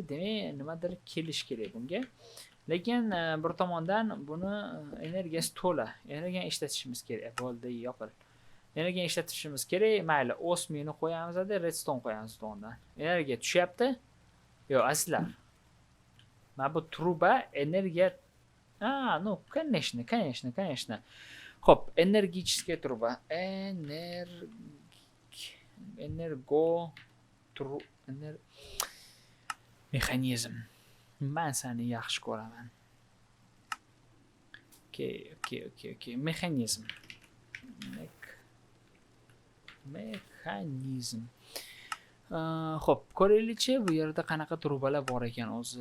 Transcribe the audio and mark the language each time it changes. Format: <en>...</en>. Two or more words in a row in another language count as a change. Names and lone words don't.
<uz>Demak, nimadir kelish kerak bunga. Lekin bir tomondan buni energiyasi to'la. Energiyani ishlatishimiz kerak. Bo'ldi, yopil. Energiyani ishlatishimiz kerak. Mayli, osmiyni qo'yamiz-da, redstone qo'yamiz to'g'ridan. Energiya tushyapti. Azizlar. Mana bu truba energiya</uz> <ru>ну, конечно.</ru> <uz>Xo'p,</uz> <ru>энергическая труба.</ru> <uz>Mexanizm. Men seni yaxshi ko'raman. Okay. Mexanizm. Xo'p, ko'raylikchi, bu yerda qanaqa trubalar bor ekan o'zi.</uz>